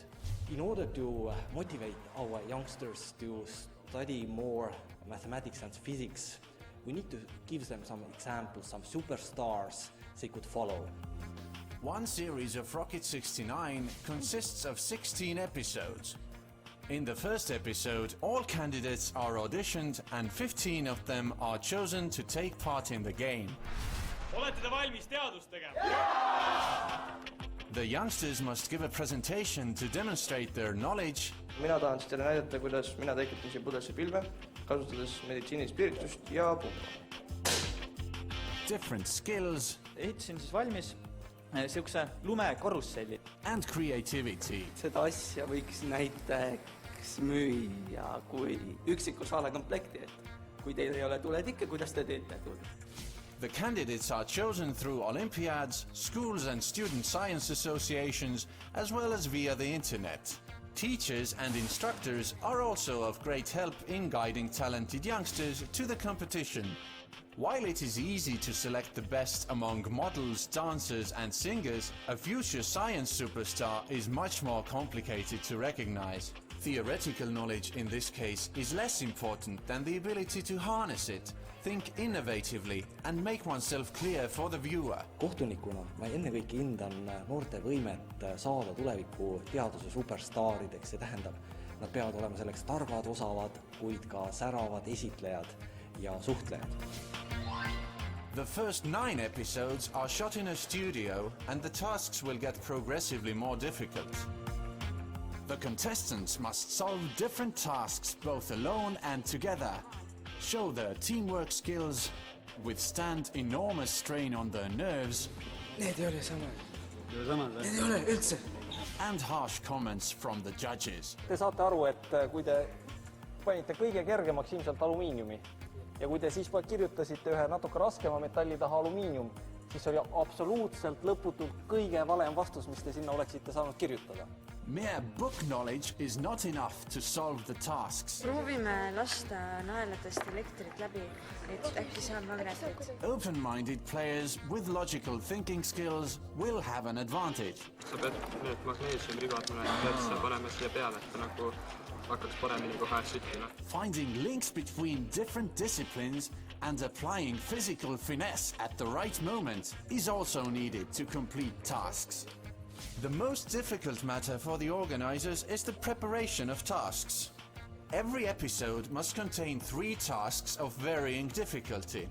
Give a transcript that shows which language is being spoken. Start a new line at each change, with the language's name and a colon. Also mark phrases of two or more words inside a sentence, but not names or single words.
English: In order to motivate our youngsters to study more mathematics and physics, we need to give them some examples, some superstars they could follow. One series of Rocket 69 consists of 16 episodes. In the first episode, all candidates are auditioned and 15 of them are chosen to take part in the game.
Estonian: Olete te valmis teadust tegema?
English: The youngsters must give a presentation to demonstrate their knowledge.
Estonian: Mina tahan teile näidata, kuidas mina tekitasin pudesse pilve, kasutades meditsiinilist piiritust ja pumba.
English: Different skills.
Estonian: Ehitasin siis valmis sihukese lumekarusselli.
English: And creativity.
Estonian: Seda asja võiks näiteks müüa kui üksiku saalekomplekti, et kui teil ei ole tuletikke, kuidas te teete tuld?
English: The candidates are chosen through Olympiads, schools and student science associations, as well as via the internet. Teachers and instructors are also of great help in guiding talented youngsters to the competition. While it is easy to select the best among models, dancers and singers, a future science superstar is much more complicated to recognize. Theoretical knowledge in this case is less important than the ability to harness it, think innovatively and make oneself clear for the viewer.
Estonian: Kohtunikuna ma ennekõike hindan noorte võimet saada tuleviku teaduse superstaarideks. See tähendab, nad peavad olema selleks targad, osavad, kuid ka säravad esitlejad ja suhtlejad.
English: The first 9 episodes are shot in a studio and the tasks will get progressively more difficult. The contestants must solve different tasks both alone and together, show their teamwork skills, withstand enormous strain on their nerves,
Estonian: Need ei ole samad. Need ei ole üldse.
English: And harsh comments from the judges.
Estonian: Te saate aru, et kui te panite kõige kergemaks ilmselt alumiiniumi ja kui te siis kirjutasite ühe natuke raskema metalli taha alumiinium, siis oli absoluutselt lõputult kõige valem vastus, mis te sinna oleksite saanud kirjutada.
English: Mere book knowledge is not enough to solve the tasks.
Estonian: Proovime lasta naeladest elektrit läbi, et äkki saab magnetit.
English: Open-minded players with logical thinking skills will have an advantage.
Estonian: Sa pead need magneesiumribad mulle panema siia peale, et ta nagu hakkaks paremini kohe süttima.
English: Finding links between different disciplines and applying physical finesse at the right moment is also needed to complete tasks. The most difficult matter for the organizers is the preparation of tasks. Every episode must contain 3 tasks of varying difficulty.